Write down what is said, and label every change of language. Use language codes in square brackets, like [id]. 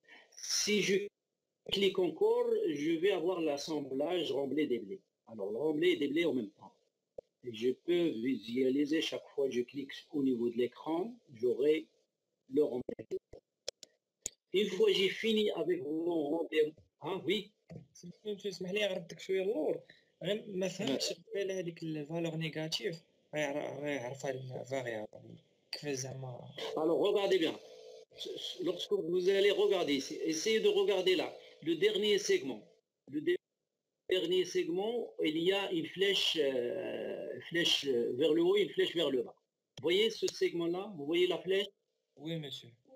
[fr] Si je clique encore, je vais avoir l'assemblage remblai-déblai. Alors, le remblai et déblai en même temps. Et je peux visualiser chaque fois que je clique au niveau de l'écran, j'aurai le remblai. Une fois que j'ai fini avec mon remblai... Ah oui. [ar] تسمح لي غردك شويه اللور. غير ما فهمتش قبيله هذيك الفالور نيجاتيف غيعرفها الفاريابل كيفاش زعما. [fr] Alors regardez bien. Lorsque vous allez regarder ici, essayez de regarder là, le dernier segment. Le dernier segment, il y a une flèche, vers le haut et une flèche vers le bas. Vous voyez ce segment-là? Vous voyez la flèche? Oui, monsieur.